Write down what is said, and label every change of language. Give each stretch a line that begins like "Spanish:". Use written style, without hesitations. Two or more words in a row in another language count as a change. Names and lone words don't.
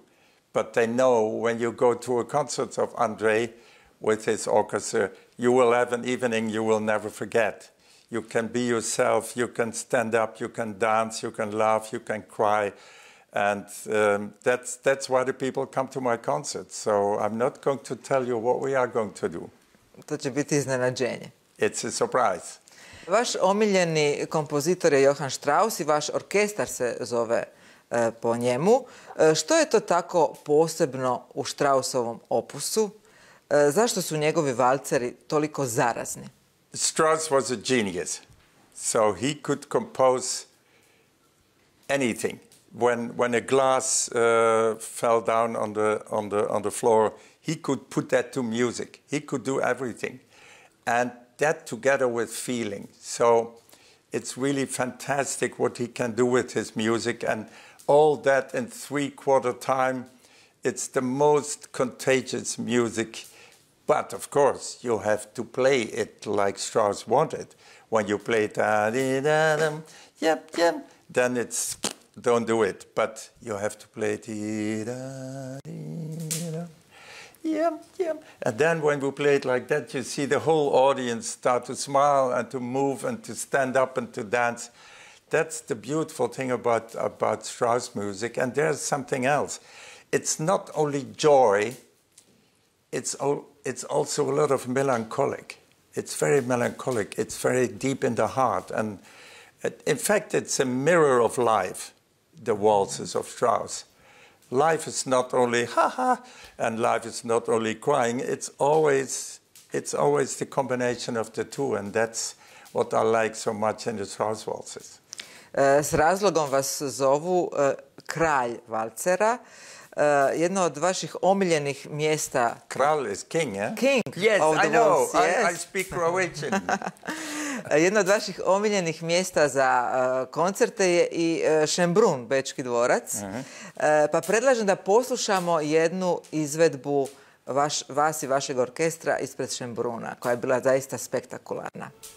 English: But they know when you go to a concert of Andre with his orchestra, you will have an evening you will never forget. You can be yourself, you can stand up, you can dance, you can laugh, you can cry. And that's why the people come to my concerts. So I'm not going to tell you what we are going to do.
Croatian: To će biti iznenađenje.
English: It's a surprise.
Croatian: Vaš omiljeni kompozitor je Johann Strauss i vaš orkestar se zove po njemu. Što je to tako posebno u Straussovom opusu? Zašto su njegovi valceri toliko zarazni?
English: Strauss was a genius. So he could compose anything. When a glass fell down on the floor, he could put that to music. He could do everything. And that together with feeling. So it's really fantastic what he can do with his music, and all that in 3/4 time. It's the most contagious music. But of course, you have to play it like Strauss wanted. When you play da di da dum, yep, yep, then it's don't do it. But you have to play di da di da, yep, yep. And then when we play it like that, you see the whole audience start to smile and to move and to stand up and to dance. That's the beautiful thing about Strauss music. And there's something else. It's not only joy. It's also a lot of melancholic. It's very melancholic. It's very deep in the heart. And in fact, it's a mirror of life, the waltzes of Strauss. Life is not only ha-ha, and life is not only crying. It's always the combination of the two, and that's what I like so much in the Strauss waltzes.
Croatian: S razlogom vas zovu kralj valcera. Jedno od vaših omiljenih mjesta...
English: Kralj is king, eh? King. Yes, of the I know. waltz, yes. I speak Croatian.
Croatian: Jedno od vaših omiljenih mjesta za koncerte je i Schönbrunn, Bečki dvorac. Pa predlažem da poslušamo jednu izvedbu vas i vašeg orkestra ispred Schönbrunna, koja je bila zaista spektakularna.